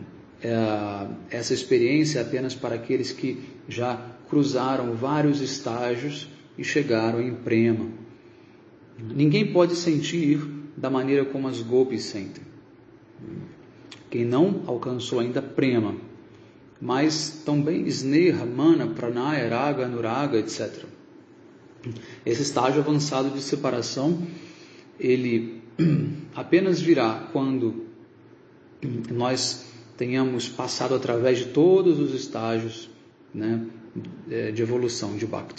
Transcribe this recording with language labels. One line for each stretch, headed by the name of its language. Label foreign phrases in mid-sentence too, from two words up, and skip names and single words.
Portuguese: Essa experiência é apenas para aqueles que já cruzaram vários estágios e chegaram em prema. Ninguém pode sentir da maneira como as gopis sentem. Quem não alcançou ainda prema, mas também sneha, mana, pranaya, raga, anuraga, etc. Esse estágio avançado de separação, ele apenas virá quando nós tenhamos passado através de todos os estágios, né, de evolução de Bhakti.